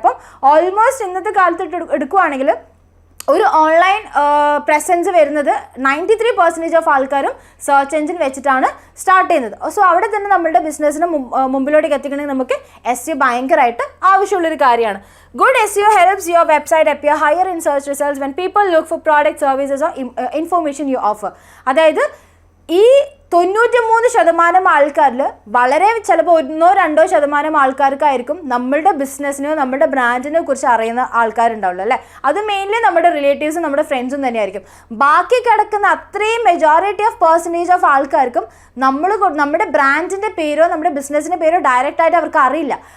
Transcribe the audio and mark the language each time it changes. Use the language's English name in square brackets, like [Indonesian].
[Malayalam] അപ്പം ഓൾമോസ്റ്റ് ഇന്നത്തെ കാലത്ത് എടുക്കുകയാണെങ്കിൽ ഒരു ഓൺലൈൻ പ്രസൻസ് വരുന്നത് 93% ഓഫ് ആൾക്കാരും സെർച്ച് എഞ്ചിൻ വെച്ചിട്ടാണ് സ്റ്റാർട്ട് ചെയ്യുന്നത്. സോ അവിടെ തന്നെ നമ്മളുടെ ബിസിനസ്സിന് മുമ്പിലോട്ടേക്ക് എത്തിക്കണമെങ്കിൽ നമുക്ക് SEO ഭയങ്കരമായിട്ട് ആവശ്യമുള്ളൊരു കാര്യമാണ്. [English] Good SEO helps your website appear higher in search results when people look for product, services or information you offer. [Malayalam] അതായത് ഈ 93% ആൾക്കാരിൽ വളരെ ചിലപ്പോൾ 1-2% ആൾക്കാർക്കായിരിക്കും നമ്മളുടെ ബിസിനസ്സിനെയോ നമ്മുടെ ബ്രാൻഡിനെ കുറിച്ച് അറിയുന്ന ആൾക്കാരുണ്ടാവുള്ളൂ അല്ലേ? അത് മെയിൻലി നമ്മുടെ റിലേറ്റീവ്സും നമ്മുടെ ഫ്രണ്ട്സും തന്നെയായിരിക്കും. ബാക്കി കിടക്കുന്ന അത്രയും മെജോറിറ്റി ഓഫ് പെർസെൻറ്റേജ് ഓഫ് ആൾക്കാർക്കും നമ്മുടെ ബ്രാൻഡിൻ്റെ പേരോ നമ്മുടെ ബിസിനസ്സിൻ്റെ പേരോ ഡയറക്റ്റ് ആയിട്ട് അവർക്ക് അറിയില്ല.